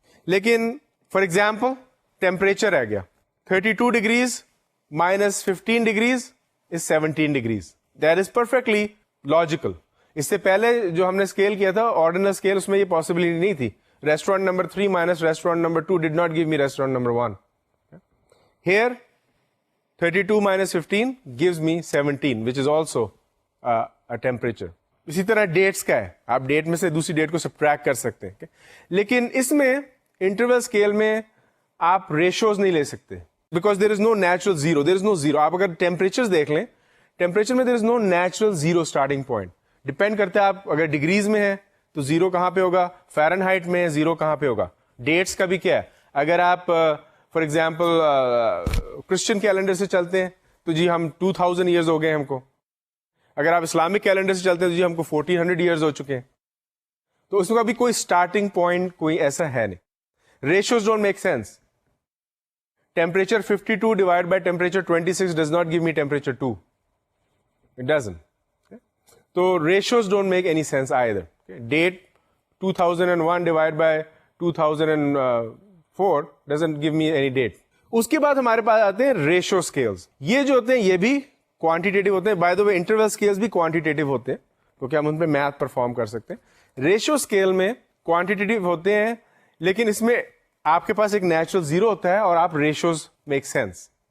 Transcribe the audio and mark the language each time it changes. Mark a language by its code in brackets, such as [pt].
[en] लेकिन for example temperature [hi] आ गया [en] 32 degrees minus 15 degrees is 17 degrees. That is perfectly logical. [hi] इससे पहले जो हमने स्केल किया था ऑर्डिनल स्केल, उसमें ये पॉसिबिलिटी नहीं थी. [en] Restaurant number 3 minus restaurant number 2 did not give me restaurant number 1. Here 32 minus 15 gives me 17 which is also a temperature. [hi] इसी तरह डेट्स का है, आप डेट में से दूसरी डेट को सब्ट्रैक्ट कर सकते हैं. लेकिन इसमें इंटरवल स्केल में आप रेशियोज नहीं ले सकते [en] Because there is no natural zero. There is no zero. [hi] आप अगर टेम्परेचर देख लें, टेम्परेचर में [en] There is no natural zero starting point. [hi] Depend करता है आप अगर डिग्रीज में है तो जीरो कहां पे होगा, फ़ारेनहाइट में जीरो कहां पे होगा. डेट्स का भी क्या है, अगर आप फॉर एग्जाम्पल क्रिश्चियन कैलेंडर से चलते हैं तो जी हम 2000 ईयर्स हो गए हमको. अगर आप इस्लामिक कैलेंडर से चलते हैं तो जी हमको 1400 ईयर्स हो चुके हैं. तो उसका भी कोई स्टार्टिंग पॉइंट कोई ऐसा है नहीं. [en] Ratios don't make sense. Temperature 52 divide by temperature 26 does not give me temperature 2. It doesn't. तो ratios don't make any sense either. Date 2001 divide by 2004 doesn't give me any date. [hi] उसके बाद हमारे पास आते हैं रेशियो स्केल्स. ये जो होते हैं ये भी क्वांटिटेटिव होते हैं. By the way interval scales भी क्वांटिटेटिव होते हैं क्योंकि हम उन पे मैथ परफॉर्म कर सकते हैं. रेशियो स्केल में क्वांटिटेटिव होते हैं लेकिन इसमें आपके पास एक नेचुरल जीरो होता है और आप [en] Ratios make sense.